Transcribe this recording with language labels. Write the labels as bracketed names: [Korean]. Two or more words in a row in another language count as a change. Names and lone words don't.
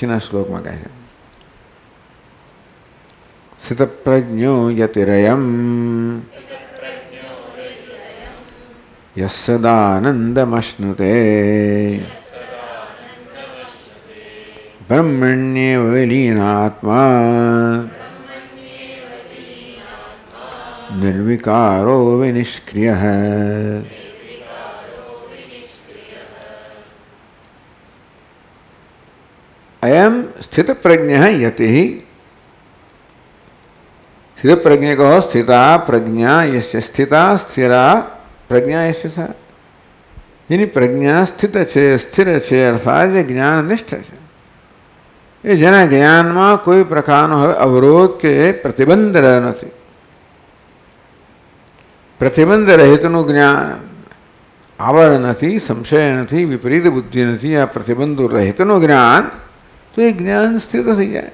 [Gujarati] પછીના શ્લોકમાં કહે છે, [Sanskrit] સ સ્થિતપ્રજ્ઞો યતિરયમ યસ્સદાનંદમશ્નુતે બ્રહ્મણ્યેવ વિલીનાત્મા નિર્વિકારો વિનિષ્ક્રિયઃ. अयम स्थित प्रज्ञ यति स्थित प्रज्ञ को स्थिता प्रज्ञा यस्य स्थिता स्थिरा प्रज्ञा यस्य सा. [Gujarati] જેની પ્રજ્ઞા સ્થિત છે, સ્થિર છે, અર્થાત જે જ્ઞાનનિષ્ઠ છે, એ જેના જ્ઞાનમાં કોઈ પ્રકારનો હવે અવરોધ કે પ્રતિબંધ રહ્યો નથી. પ્રતિબંધ રહિતનું જ્ઞાન, આવર નથી, સંશય નથી, વિપરીત બુદ્ધિ નથી, આ પ્રતિબંધો રહિતનું જ્ઞાન, તો એ જ્ઞાન સ્થિત થઈ જાય.